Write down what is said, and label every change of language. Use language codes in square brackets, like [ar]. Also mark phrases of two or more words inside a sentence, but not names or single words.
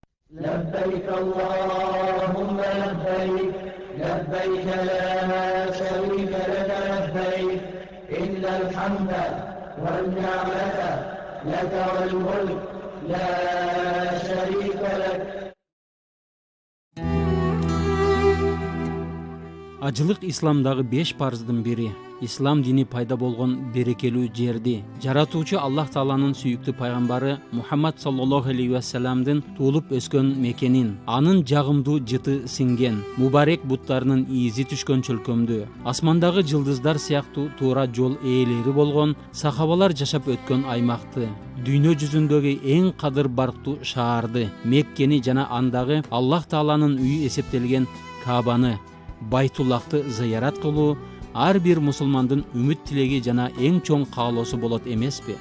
[ar] لبيك اللهم لبيك لبيك لا شريك لك لبيك إن الحمد والنعمة لك والملك لا شريك لك. [ky] Ажылык исламдагы 5 парздын бири. Ислам дини пайда болгон берекелүү жерди жаратуучу Аллах Тааланын сүйүктүү пайгамбары Мухаммад [ar] صلى الله عليه وسلم [ky] туулуп өскөн мекенин, анын жагымдуу жыты сиңген, мубарек буттарынын ийизи түшкөн чөлкөмдү, асмандагы жылдыздар сыяктуу туура жол ээлери болгон сахабалар жашап өткөн аймакты, дүйнө жүзүндөгү эң кадыр барктуу шаарды, Меккени жана андагы Аллах Тааланын үйү эсептелген Каабаны, Байтуллахты зыярат кылуу ар бир мусулмандын үмүт тилеги жана эң чоң каалоосу болот эмеспи?